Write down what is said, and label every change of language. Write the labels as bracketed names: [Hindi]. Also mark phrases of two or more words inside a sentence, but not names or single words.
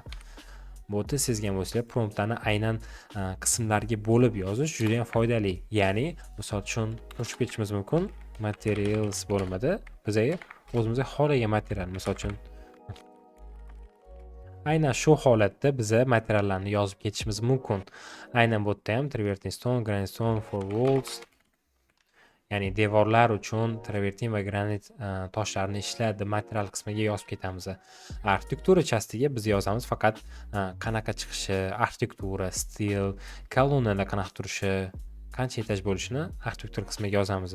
[Uzbek] Bu yerda sezgan bo'lsanglar, promptlarni aynan qismlarga bo'lib yozish juda ham foydali. Ya'ni, misol uchun o'chib ketishimiz mumkin. Materials bo'limida bizga o'zimizga xohlagan material, misol uchun aynan shu holatda biza materiallarni yozib ketishimiz mumkin. Aynan bu yerda ham [English] travertine stone, granite stone for walls, [Uzbek] ya'ni devorlar uchun travertin va granit toshlarni ishladi material qismiga yozib ketamiz. Arxitektura chastiga biz yozamiz faqat qanaqa chiqishi, arxitektura, stil, kolonnalar qanaqa turishi, qancha etaj bo'lishini arxitektura qismiga yozamiz.